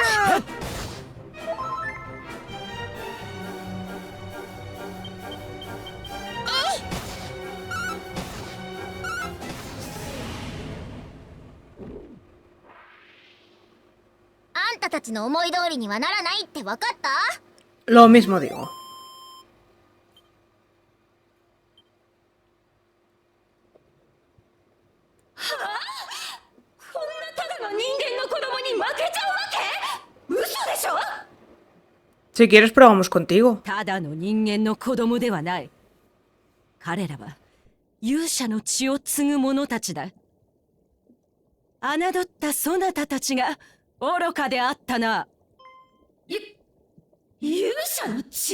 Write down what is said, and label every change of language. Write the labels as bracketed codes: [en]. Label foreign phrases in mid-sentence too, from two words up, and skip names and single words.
[ja] あんたたちの思い通りにはならないって分かった？ [es] Lo mismo digo. [ja] こんなただの人間の子供に負けちゃうわけ？嘘でしょ？ [es] Si quieres probamos contigo. [ja] ただの人間の子供ではない。彼らは勇者の血を継ぐ者たちだ。侮ったそなたたちが愚かであったな。勇者の血？